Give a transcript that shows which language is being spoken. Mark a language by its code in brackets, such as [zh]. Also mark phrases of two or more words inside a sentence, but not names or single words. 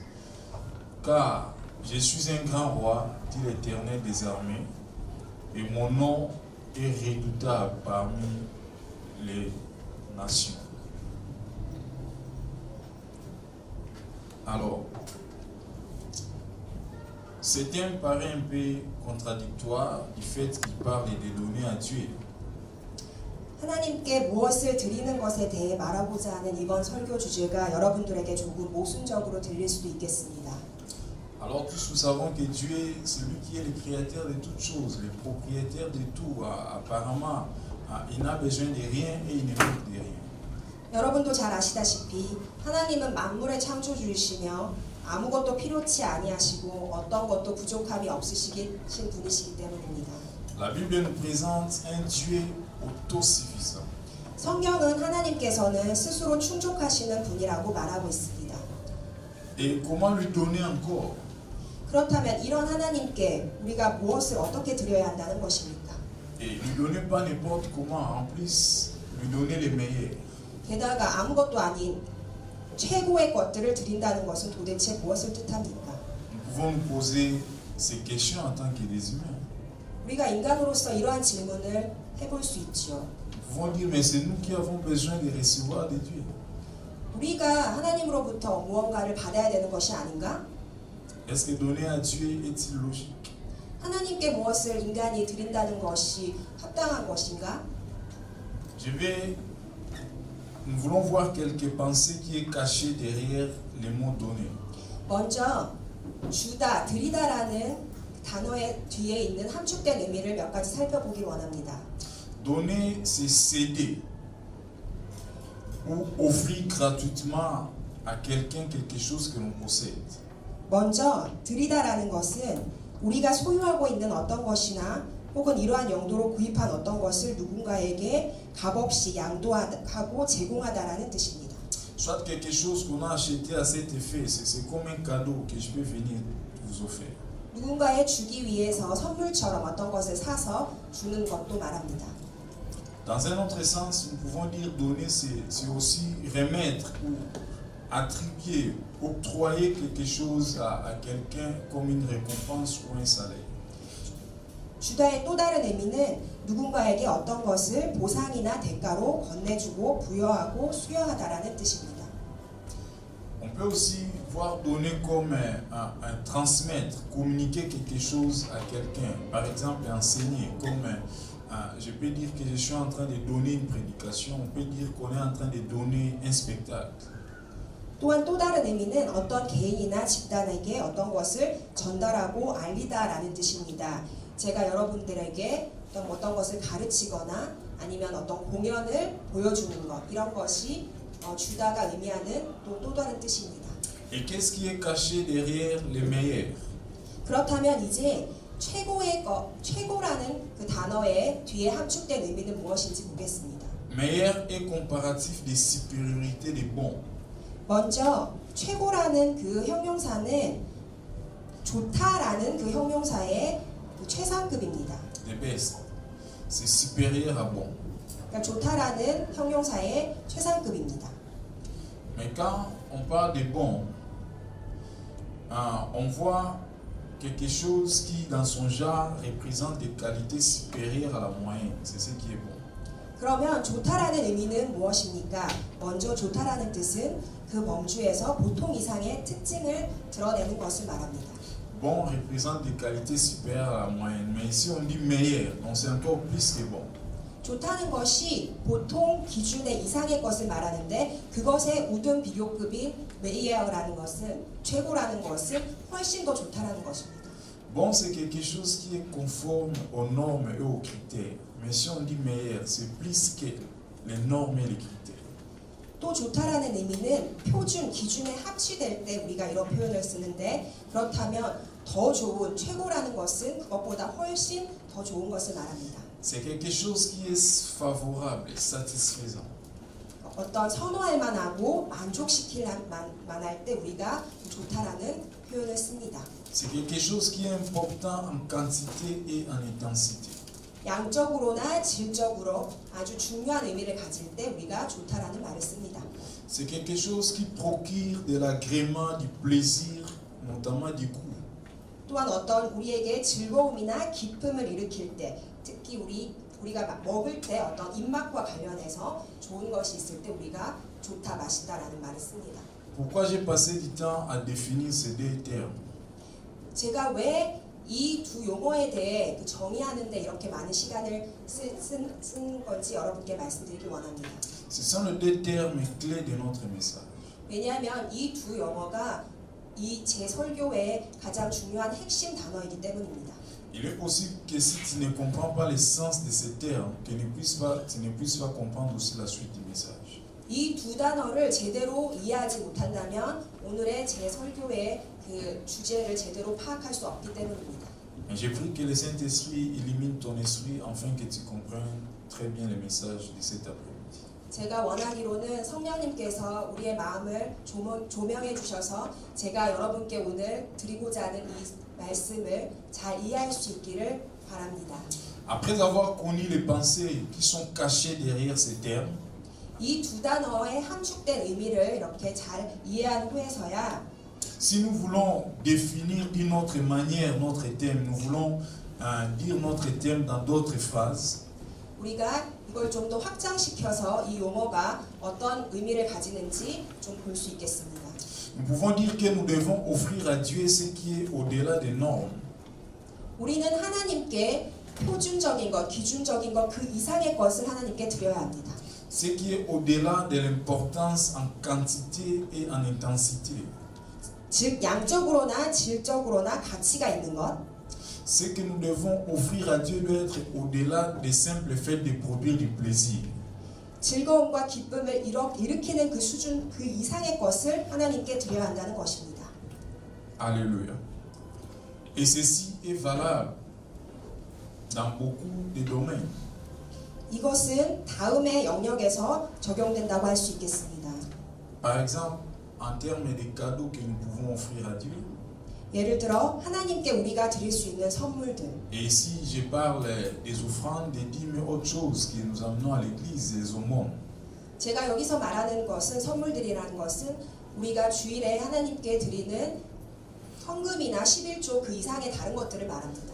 [fr] Car je suis un grand roi, dit l'Éternel des armées, et mon nom est redoutable parmi les nations. Alors, ce thème paraît un peu contradictoire du fait qu'il parle de donner à Dieu. [ko] 하나님께 무엇을 드리는 것에 대해 말하고자 하는 이번 설교 주제가 여러분들에게 조금 모순적으로 들릴 수도 있겠습니다. [fr] Alors tous nous savons que Dieu est celui qui est le créateur de toutes choses, le propriétaire de tout. Apparemment, il n'a besoin de rien et il ne manque de rien. [ko] 여러분도 잘 아시다시피 하나님은 만물의 창조주이시며 아무것도 필요치 아니하시고 어떤 것도 부족함이 없으신 분이시기 때문입니다. [fr] La Bible nous présente un Dieu autosuffisant. [ko] 성경은 하나님께서는 스스로 충족하시는 분이라고 말하고 있습니다. [fr] Et comment lui donner encore? [ko] 그렇다면 이런 하나님께 우리가 무엇을 어떻게 드려야 한다는 것입니까? [fr] Et lui donner pas n'importe comment, en plus lui donner le meilleur. [ko] 게다가 아무것도 아닌 최고의 것들을 드린다는 것은 도대체 무엇을 뜻합니까? [fr] Nous pouvons nous poser ces questions en tant que des humains. [ko] 우리가 인간으로서 이러한 질문을 해볼 수 있죠. [fr] Nous pouvons dire, mais c'est nous qui avons besoin de recevoir de Dieu. [ko] 우리가 하나님으로부터 무언가를 받아야 되는 것이 아닌가? [fr] Est-ce que donner à Dieu est-il logique? [ko] 하나님께 무엇을 인간이 드린다는 것이 합당한 것인가? [fr] Nous voulons voir quelques pensées qui est cachées derrière les mots donner. [ko] 먼저 주다, 드리다라는 단어의 뒤에 있는 함축된 의미를 몇 가지 살펴보길 원합니다. [fr] Donner, c'est céder ou offrir gratuitement à quelqu'un quelque chose que l'on possède. [ko] 먼저 드리다라는 것은 우리가 소유하고 있는 어떤 것이나 혹은 이러한 용도로 구입한 어떤 것을 누군가에게 값없이 양도하고 제공하다라는 뜻입니다. [fr] Soit quelque chose qu'on a acheté à cet effet, c'est comme un cadeau que je peux venir vous offrir. [ko] 누군가에 주기 위해서 선물처럼 어떤 것을 사서 주는 것도 말합니다. [fr] Dans un autre sens, nous pouvons dire donner, c'est aussi remettre ou attribuer, octroyer quelque chose à quelqu'un comme une récompense ou un salaire. [ko] 주다의 또 다른 의미는 누군가에게 어떤 것을 보상이나 대가로 건네주고 부여하고 수여하다라는 뜻입니다. [fr] On peut aussi voir donner comme un transmettre, communiquer quelque chose à quelqu'un. Par exemple, enseigner. Comme je peux dire que je suis en train de donner une prédication. On peut dire qu'on est en train de donner un spectacle. [ko] 또한 또 다른 의미는 어떤 개인이나 집단에게 어떤 것을 전달하고 알리다라는 뜻입니다. 제가 여러분들에게 어떤 것을 가르치거나 아니면 어떤 공연을 보여주는 것, 이런 것이 주다가 의미하는 또 다른 뜻입니다. [fr] Et qu'est-ce qui est caché derrière les meilleurs? [ko] 그렇다면 이제 최고라는 그 단어의 뒤에 함축된 의미는 무엇인지 보겠습니다. [fr] Meilleur est comparatif des supériorités des bons. [ko] 먼저 최고라는 그 형용사는 좋다라는 그 형용사의 그 최상급입니다. [fr] Des best. C'est supérieur à bon. [ko] 그러니까 좋다라는 형용사의 최상급입니다. [fr] Mais quand on parle de bon, on voit quelque chose qui, dans son genre, représente des qualités supérieures à la moyenne. C'est ce qui est bon. [ko] 그러면 좋다라는 의미는 무엇입니까? 먼저 좋다라는 뜻은 그 범주에서 보통 이상의 특징을 드러내는 것을 말합니다. [fr] Bon représente des qualités supérieures à la moyenne, mais ici on dit meilleur, donc c'est encore plus que bon. [ko] 좋다는 것이 보통 기준의 이상의 것을 말하는데 그것의 우등 비교급인 메이어라는 것은 최고라는 것은 훨씬 더 좋다라는 것입니다. [fr] Bon, c'est quelque chose qui est conforme aux normes et aux critères. Mais si on dit meilleur, c'est plus que les normes et les critères. [ko] 또 좋다라는 의미는 표준, 기준에 합치될 때 우리가 이런 표현을 쓰는데 그렇다면 더 좋은, 최고라는 것은 그것보다 훨씬 더 좋은 것을 말합니다. [fr] C'est quelque chose qui est favorable, satisfaisant. [ko] 어떤 선호할 만하고 만족시킬 만할 때 우리가 좋다라는 표현을 씁니다. [fr] C'est quelque chose qui est important en quantité et en intensité. [ko] 양적으로나 질적으로 아주 중요한 의미를 가질 때 우리가 좋다라는 말을 씁니다. [fr] C'est quelque chose qui procure de l'agrément, du plaisir, notamment du goût. [ko] 또한 어떤 우리에게 즐거움이나 기쁨을 일으킬 때, 특히 우리가 먹을 때 어떤 입맛과 관련해서 좋은 것이 있을 때 우리가 좋다, 맛있다라는 말을 씁니다. [fr] Pourquoi j'ai passé du temps à définir ces deux termes? [ko] 제가 왜 이 두 용어에 대해 정의하는데 이렇게 많은 시간을 쓴 건지 여러분께 말씀드리기 원합니다. [fr] Ce sont les deux termes clés de notre message. [ko] 왜냐하면 이 두 용어가 이 제 설교의 가장 중요한 핵심 단어이기 때문입니다. [fr] Il est possible que si tu ne comprends pas le sens de ces termes, que tu ne puisses pas comprendre aussi la suite du message. [ko] 이 두 단어를 제대로 이해하지 못한다면 오늘의 제 설교의 그 주제를 제대로 파악할 수 없기 때문입니다. [fr] Mais j'ai pris que le Saint-Esprit illumine ton esprit afin que tu comprennes très bien le message de cet après-midi. [ko] 제가 원하기로는 성령님께서 우리의 마음을 조명해 주셔서 제가 여러분께 오늘 드리고자 하는 이 말씀을 잘 이해할 수 있기를 바랍니다. [fr] Après avoir connu les pensées qui sont cachées derrière ces termes, [ko] 이 두 단어의 함축된 의미를 이렇게 잘 이해한 후에서야 [fr] si nous voulons définir d'une autre manière notre thème, nous voulons dire notre thème dans d'autres phrases, [ko] 우리가 이걸 좀 더 확장시켜서 이 용어가 어떤 의미를 가지는지 좀 볼 수 있겠습니다. [fr] nous pouvons dire que nous devons offrir à Dieu ce qui est au-delà des normes. [ko] 우리는 하나님께 표준적인 것, 기준적인 것, 그 이상의 것을 하나님께 드려야 합니다. [fr] Ce qui est au-delà de l'importance en quantité et en intensité. [ko] 즉 양적으로나 질적으로나 가치가 있는 것. [fr] Ce que nous devons offrir à Dieu doit être au-delà des simples faits de produire du plaisir. [ko] 즐거움과 기쁨을 일으키는 그 수준, 그 이상의 것을 하나님께 드려야 한다는 것입니다. [fr] Alléluia. Et ceci est valable dans beaucoup de domaines. [ko] 이것은 다음의 영역에서 적용된다고 할 수 있겠습니다. [fr] Par exemple, en termes des cadeaux que nous pouvons offrir à Dieu, [ko] 예를 들어 하나님께 우리가 드릴 수 있는 선물들. [fr] Et ici, je parle des offrandes, des dîmes et autres choses que nous amenons à l'église, les aumônes. [ko] 제가 여기서 말하는 것은 선물들이라는 것은 우리가 주일에 하나님께 드리는 헌금이나 11조 그 이상의 다른 것들을 말합니다.